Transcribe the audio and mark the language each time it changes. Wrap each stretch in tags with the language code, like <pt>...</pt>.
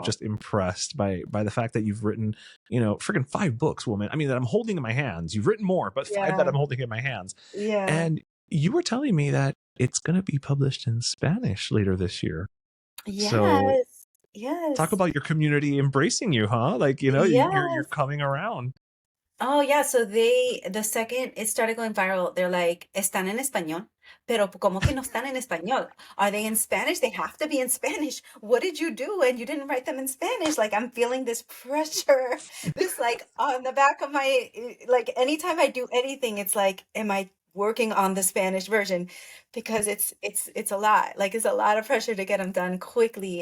<en>just impressed by the fact that you've written, freaking 5 books, woman. I mean, that I'm holding in my hands. You've written more, but 5 that yeah, I'm holding in my hands. yeah. And you were telling me that it's going to be published in Spanish later this year. So Yes. talk Yes. about your community embracing you, huh? Like, you're Yes. coming around. Oh, yeah. So the second it started going viral, they're like,</en> <es>"Están en español, pero ¿cómo que no están en español?</es> <en>Are they in Spanish? They have to be in Spanish. What did you do? And you didn't write them in Spanish." Like I'm feeling this pressure, this like on the back of my, like anytime I do anything, it's like, am I working on the Spanish version? Because it's a lot. Like it's a lot of pressure to get them done quickly.</en>